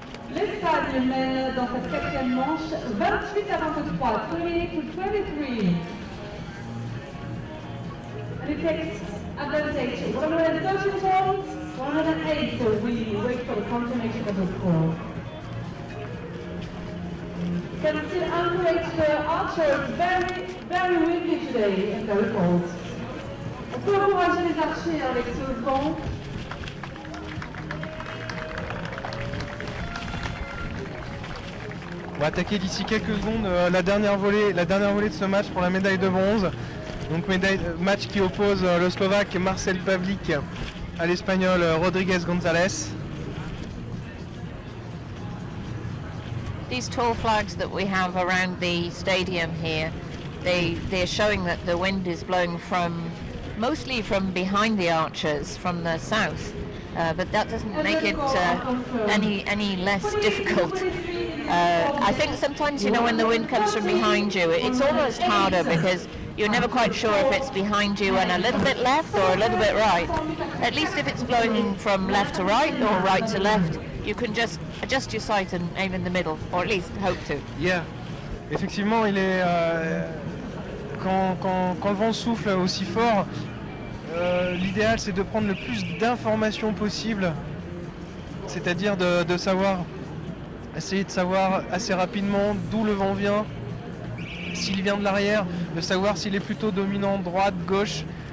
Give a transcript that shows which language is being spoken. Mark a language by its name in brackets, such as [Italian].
[French] L'Espagne mène dans cette quatrième manche 28-23, 28-23. [English] And it takes advantage 130 points, 108, so we wait for the confirmation of the score. Can still encourage the archers, very windy today and very cold. [French] On peut encourager les archers avec ce vent. On va attaquer d'ici quelques secondes la dernière volée de ce match pour la médaille de bronze. Donc match qui oppose le Slovaque Marcel Pavlik à l'Espagnol Rodriguez González. [English] These tall flags that we have around the stadium here, they're showing that the wind is blowing mostly from behind the archers, from the south. But that doesn't make it any less difficult. I think sometimes, when the wind comes from behind you, it's almost harder because you're never quite sure if it's behind you and a little bit left or a little bit right. At least if it's blowing from left to right or right to left, you can just adjust your sight and aim in the middle, or at least hope to. Yeah. [French] Effectivement, il est quand le vent souffle aussi fort, l'idéal c'est de prendre le plus d'informations possible, c'est-à-dire essayer de savoir assez rapidement d'où le vent vient, s'il vient de l'arrière, de savoir s'il est plutôt dominant droite, gauche.